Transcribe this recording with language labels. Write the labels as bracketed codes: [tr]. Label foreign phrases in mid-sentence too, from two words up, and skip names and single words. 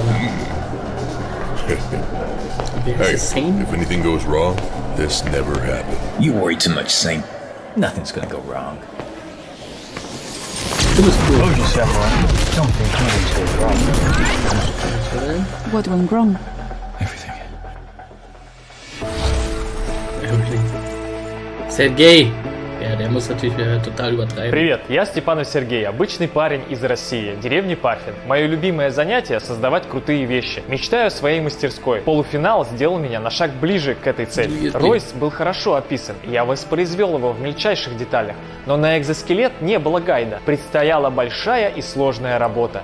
[en] Hey, if anything goes wrong, this never happened. You worry too much, Saint. Nothing's gonna go wrong. Hold yourself on. Don't think nothing's going wrong. What went wrong? Everything. Sergei! [de] Ja, der muss natürlich wieder total übertreiben. [ru] Привет, я Степанов Сергей, обычный парень из России, деревни Пафин. Мое любимое занятие – создавать крутые вещи. Мечтаю о своей мастерской. Полуфинал сделал меня на шаг ближе к этой цели. Ройс был хорошо описан, я воспроизвел его в мельчайших деталях. Но на экзоскелет не было гайда. Предстояла большая и сложная работа.